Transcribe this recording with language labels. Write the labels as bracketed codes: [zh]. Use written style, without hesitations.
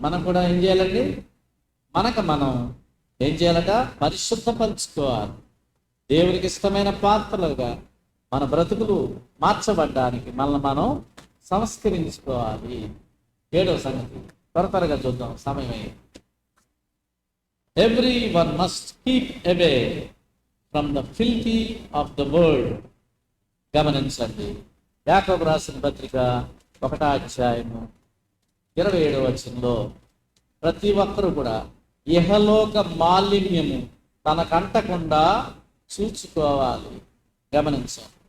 [te] మనం కూడా ఏం చేయాలండి? మనం ఏం చేయాలట? పరిశుద్ధపరచుకోవాలి. దేవునికి ఇష్టమైన పాత్రలుగా మన బ్రతుకులు మార్చబడ్డానికి మనల్ని మనం సంస్కరించుకోవాలి. 7వ సంగతి త్వరగా చూద్దాం, సమయమే. [en] Everyone must keep away from the filthy of the world. [te] గమనించండి, యాకోబు రాసిన పత్రిక 1:27 ప్రతి ఒక్కరూ కూడా ఇహలోక మాలిన్యము తనకంటకుండా చూచుకోవాలి. గమనించాం.